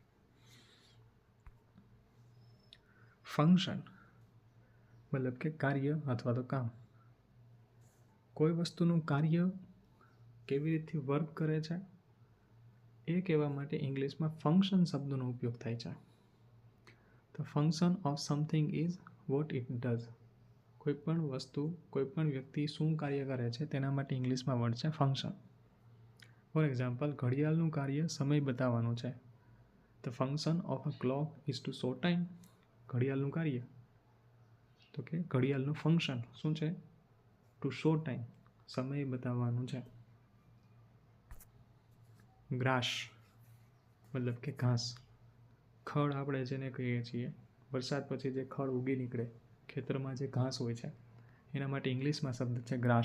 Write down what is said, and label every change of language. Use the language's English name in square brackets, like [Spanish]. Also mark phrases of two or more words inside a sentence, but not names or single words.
[Gujarati] ફંક્શન મતલબ કે કાર્ય અથવા તો કામ. કોઈ વસ્તુનું કાર્ય કેવી રીતે વર્ક કરે છે એ કહેવા માટે ઇંગ્લિશમાં ફંક્શન શબ્દનો ઉપયોગ થાય છે. [English] The function of something is what it does. [Gujarati] કોઈ પણ વસ્તુ, કોઈ પણ વ્યક્તિ શું કાર્ય કરે છે તેના માટે ઇંગ્લિશમાં વર્ડ છે ફંક્શન. [English] for example, [Gujarati] ઘડિયાળનું કાર્ય સમય બતાવવાનું છે. [English] The function of a clock is to show time. [Gujarati] ઘડિયાળનું કાર્ય, તો કે ઘડિયાળનું ફંક્શન શું છે? [English] to show time, [Gujarati] સમય બતાવવાનું છે. ગ્રાસ મતલબ કે ઘાસ. ખડ આપણે જેને કહીએ છીએ, વરસાદ પછી જે ખડ ઉગી નીકળે, ખેતરમાં જે ઘાસ હોય છે, એના માટે ઇંગ્લિશમાં શબ્દ છે ગ્રાસ.